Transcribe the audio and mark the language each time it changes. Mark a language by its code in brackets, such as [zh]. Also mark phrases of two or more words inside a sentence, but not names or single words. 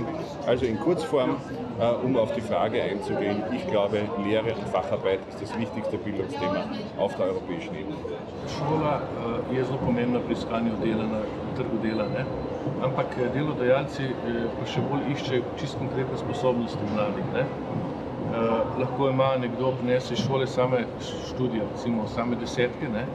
[de] Also in Kurzform, um auf die Frage einzugehen, ich glaube, Lehre und Facharbeit ist das wichtigste Bildungsthema auf der europäischen Ebene. [sl] Šola je zelo pomembna pri iskanju dela na trgu dela, ne? Ampak delodajalci pa še bolj iščejo čisto konkretne sposobnosti mladih, ne? Lahko ima nekdo prinese iz šole same študije, recimo same desetke, ne?